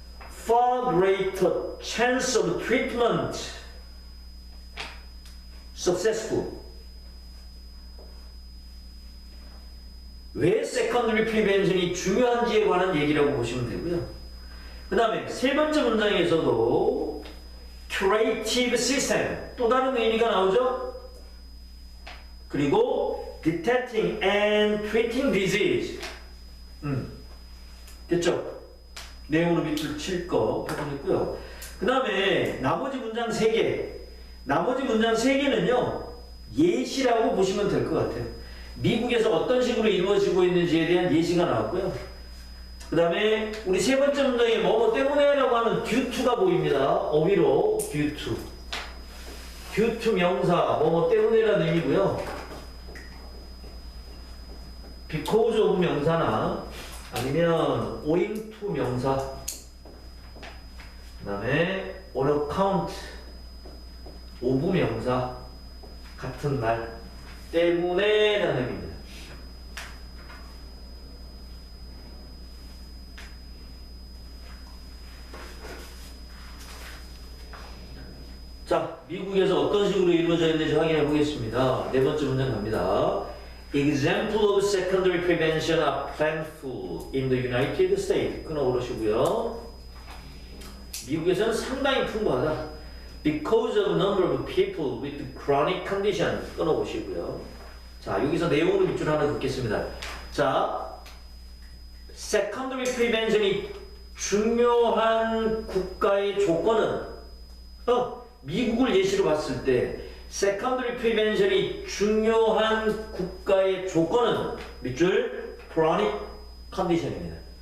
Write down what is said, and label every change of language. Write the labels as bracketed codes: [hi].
[en] far greater chance of treatment successful [ko] 왜 secondary prevention이 중요한지에 관한 얘기라고 보시면 되고요. 그 다음에 세 번째 문장에서도 curative system 또 다른 의미가 나오죠. [en] 그리고 detecting and treating disease 됐죠? [ko] 내용으로 밑줄 칠 거 확인했고요. 그 다음에 나머지 문장 3개 나머지 문장 3개는요 예시라고 보시면 될 것 같아요. 미국에서 어떤 식으로 이루어지고 있는지에 대한 예시가 나왔고요. 그 다음에 우리 세 번째 문장에 뭐뭐 때문에라고 하는 due to가 보입니다. 어휘로 due to due to 명사 뭐뭐 때문에라는 의미고요. because of 명사나 아니면 owing to 명사 그 다음에 on account of 명사 같은 말 때문에 라는 의미입니다. 자, 미국에서 어떤 식으로 이루어져 있는지 확인해 보겠습니다. 네 번째 문장 갑니다. [en] Example of secondary prevention are plentiful in the United States. [ko] 끊어 오르시고요. 미국에서는 상당히 풍부하다. [en] Because of number of people with chronic condition. [ko] 끊어 보시고요. 자, 여기서 내용으로 밑줄 하나 긋겠습니다. 자, secondary prevention이 중요한 국가의 조건은 미국을 예시로 봤을 때 secondary prevention이 중요한 국가의 조건은 밑줄 chronic condition입니다.